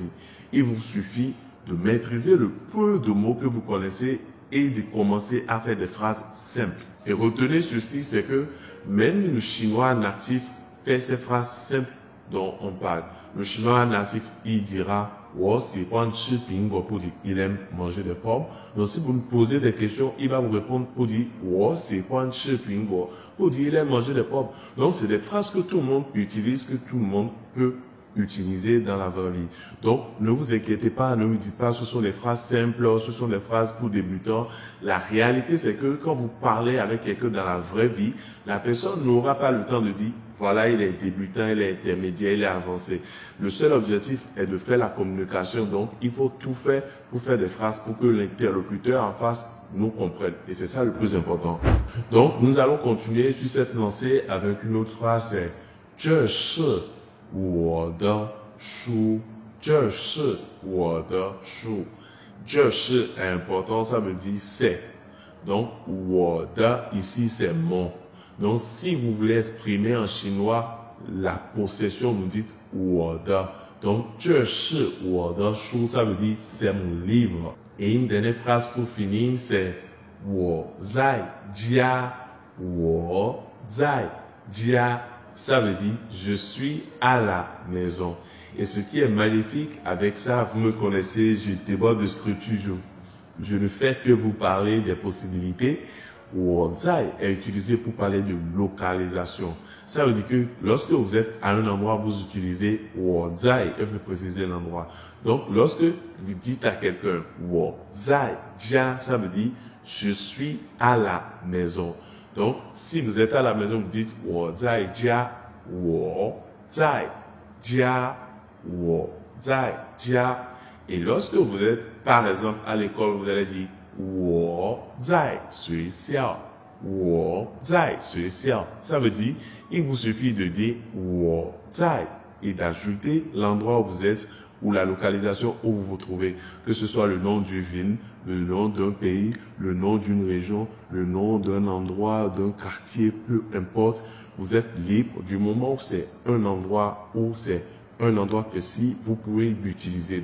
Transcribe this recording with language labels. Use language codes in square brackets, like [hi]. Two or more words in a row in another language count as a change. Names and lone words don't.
[fr] Il vous suffit de maîtriser le peu de mots que vous connaissez et de commencer à faire des phrases simples. Et retenez ceci, c'est que même le chinois natif fait ces phrases simples dont on parle. Le chinois natif, il dira « [zh] 我喜欢吃苹果 [fr] » pour dire « il aime manger des pommes ». Donc si vous me posez des questions, il va vous répondre pour dire « [zh] 我喜欢吃苹果 [fr] » pour dire « il aime manger des pommes ». Donc c'est des phrases que tout le monde utilise, que tout le monde peut utiliser dans la vraie vie. Donc, ne vous inquiétez pas, ne vous dites pas ce sont des phrases simples, ce sont des phrases pour débutants. La réalité, c'est que quand vous parlez avec quelqu'un dans la vraie vie, la personne n'aura pas le temps de dire voilà, il est débutant, il est intermédiaire, il est avancé. Le seul objectif est de faire la communication. Donc, il faut tout faire pour faire des phrases pour que l'interlocuteur en face nous comprennent. Et c'est ça le plus important. Donc, nous allons continuer sur cette lancée avec une autre phrase, c'est « [zh] 这是我的书”。这是我的书。这是 [fr] important, ça veut dire c'est. Donc, [zh] 我的 [fr] ici c'est mon. Donc, si vous voulez exprimer en chinois la possession, vous dites [zh] 我的. Donc, 这是我的书, [fr] ça veut dire c'est mon livre. Et une dernière phrase pour finir, c'est [zh] 我在家。我在家, [fr] ça veut dire je suis à la maison. Et ce qui est magnifique avec ça, vous me connaissez, je déborde de structure, je ne fais que vous parler des possibilités. [zh] 我在 [fr] est utilisé pour parler de localisation. Ça veut dire que lorsque vous êtes à un endroit, vous utilisez [zh] 我在 [fr] et vous précisez l'endroit. Donc, lorsque vous dites à quelqu'un [zh] 我在家, [fr] ça veut dire je suis à la maison. Donc, si vous êtes à la maison, vous dites [zh] 我在家，我在家，我在家. [fr] Et lorsque vous êtes, par exemple, à l'école, vous allez dire [zh] 我在学校，我在学校. [fr] Ça veut dire, il vous suffit de dire [zh] 我在 [fr] et d'ajouter l'endroit où vous êtes ou la localisation où vous vous trouvez, que ce soit le nom d'une ville, le nom d'un pays, le nom d'une région, le nom d'un endroit, d'un quartier, peu importe, vous êtes libre du moment où c'est un endroit précis, vous pouvez l'utiliser.